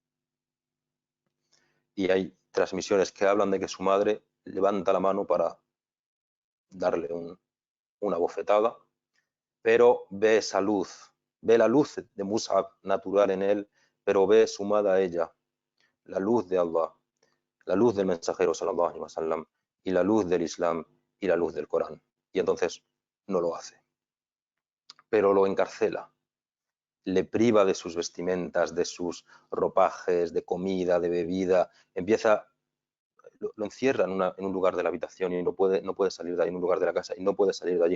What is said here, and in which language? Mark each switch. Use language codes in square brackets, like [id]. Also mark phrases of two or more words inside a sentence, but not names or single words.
[es] Y hay transmisiones que hablan de que su madre levanta la mano para darle una bofetada, pero ve esa luz, ve la luz de Mus'ab natural en él, pero ve sumada a ella la luz de Allah, la luz del mensajero [ar] صلى الله عليه وسلم, [es] y la luz del Islam y la luz del Corán. Y entonces no lo hace, pero lo encarcela, le priva de sus vestimentas, de sus ropajes, de comida, de bebida, lo encierra en un lugar de la habitación y no puede salir de ahí, en un lugar de la casa, y no puede salir de allí.